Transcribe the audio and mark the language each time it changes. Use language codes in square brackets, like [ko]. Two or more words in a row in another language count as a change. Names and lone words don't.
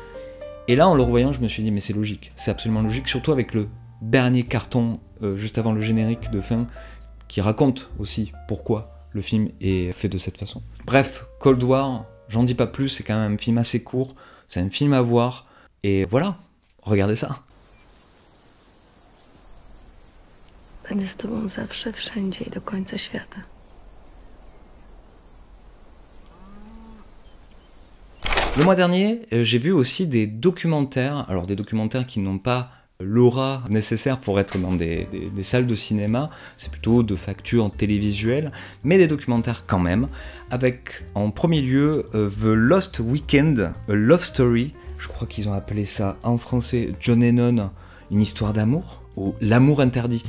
[fr] Et là, en le revoyant, je me suis dit, mais c'est logique, c'est absolument logique, surtout avec le dernier carton juste avant le générique de fin, qui raconte aussi pourquoi le film est fait de cette façon. Bref, Cold War, j'en dis pas plus, c'est quand même un film assez court, c'est un film à voir, et voilà, regardez ça. [pl] Będę z tobą zawsze, wszędzie i do końca świata. [fr] Le mois dernier, j'ai vu aussi des documentaires, alors des documentaires qui n'ont pas l'aura nécessaire pour être dans des salles de cinéma, c'est plutôt de facture télévisuelle, mais des documentaires quand même, avec en premier lieu The Lost Weekend, A Love Story, je crois qu'ils ont appelé ça en français John Lennon, une histoire d'amour, ou L'amour interdit.